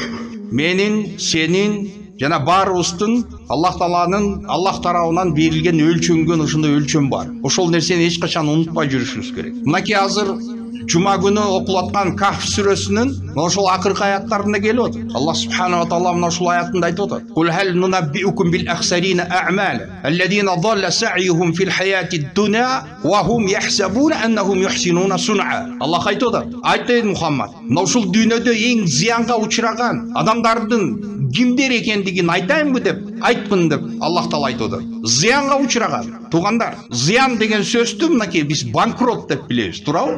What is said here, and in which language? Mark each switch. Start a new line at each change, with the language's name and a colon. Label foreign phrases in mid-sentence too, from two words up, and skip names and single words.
Kyrgyz: Менин, сенин жана баарыбыздын Аллах тарабынан берилген өлчөнгөн ошондой өлчөм бар. Ошол нерсени эч качан унутпай жүрүшүбүз керек. Мынакей азыр жума күнү окулаткан Кахф сүрөсүнүн ошол акыркы аяттарында келип атат.
Arabic: الله سبحانه وتعالى
Kyrgyz: мына ушул аятында айтып атат.
Arabic: قل هل ننبئكم بالأخسرين أعمالا الذين ضل سعيهم في الحياة الدنيا وهم يحسبون أنهم يحسنون صنعا.
Kyrgyz: Аллах айтып атат. Айтты Мухаммад, мына ушул дүйнөдө эң зыянга учураган адамдардын кимдер экендигин айтайынбы деп айтпын деп Аллах таала айтып атат. Зыянга учураган. Туугандар, зыян деген сөздү мынакей биз банкрот деп билебиз, туурабы?